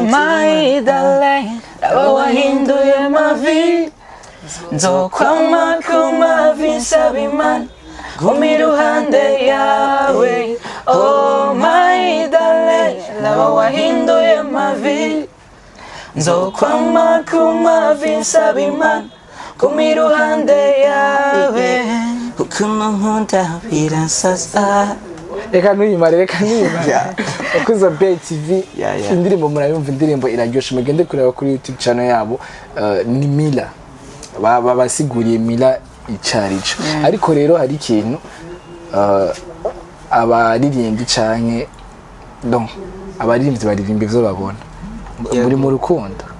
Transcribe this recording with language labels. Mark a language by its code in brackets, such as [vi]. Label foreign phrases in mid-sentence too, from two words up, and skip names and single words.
[rn] nzimanika laba wahinduye amavi nzokwama kumavi nsaba Imana guma iruhande yawe [en] oh my darling [rn] laba wahinduye amavi nzokwama kumavi nsaba Imana guma iruhande yawe ukuntu nkunda biransaza reka nuyimare ukuza BTV indirimbo murayumva indirimbo iraryoshe mugende kureba kuri YouTube channel yabo ni Mila basiguriye Mila icarico ariko rero hari ikintu abaririmbyi canke donc abaririmbyi baririmba ivyo babona muri mu rukundo